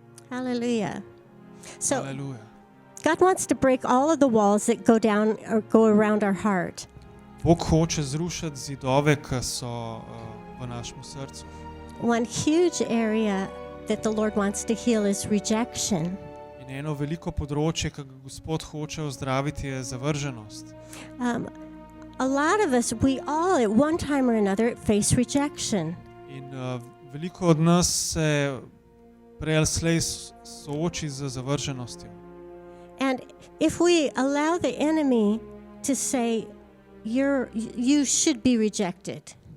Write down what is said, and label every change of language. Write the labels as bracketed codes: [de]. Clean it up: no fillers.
[en] Hallelujah. So [sl] Aleluja. [en] God wants to break all of the walls that go down or go around our heart. [sl] Bog hoče zrušiti zidove, ki so v našem srcu. [en] One huge area that the Lord wants to heal is rejection. [sl] In eno veliko področje, ki ga Gospod hoče ozdraviti, je zavrženost. [en] A lot of us, we all at one time or another face rejection. [sl] In veliko od nas se prej ali slej sooči z zavrženostjo. [en] And if we allow the enemy to say, you should be rejected,